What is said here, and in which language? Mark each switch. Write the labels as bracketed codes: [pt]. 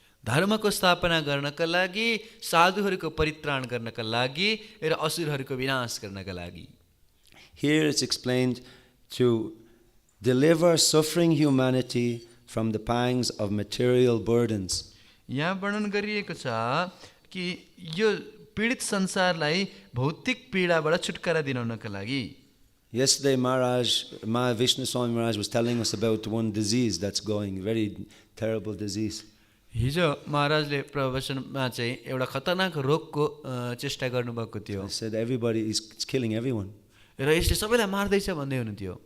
[ne] धर्मको स्थापना गर्नका लागि, साधुहरूको परित्राण गर्नका लागि र असुरहरूको विनाश गर्नका लागि. [en] Here it's explained to deliver suffering humanity from the pangs of material burdens. [ne] यहाँ वर्णन गरिएको छ कि यो पीडित संसारलाई भौतिक पीडाबाट छुटकारा दिलाउनका लागि. [en] Yesterday Vishnu Swami Maharaj was telling us about one disease that's going, very terrible disease. [ne] हिजो महाराजले प्रवचनमा चाहिँ एउटा खतरनाक रोगको चेष्टा गर्नुभएको थियो. [en] He said everybody is killing everyone. [ne] र यसले सबैलाई मार्दैछ भन्दै हुनुहुन्थ्यो.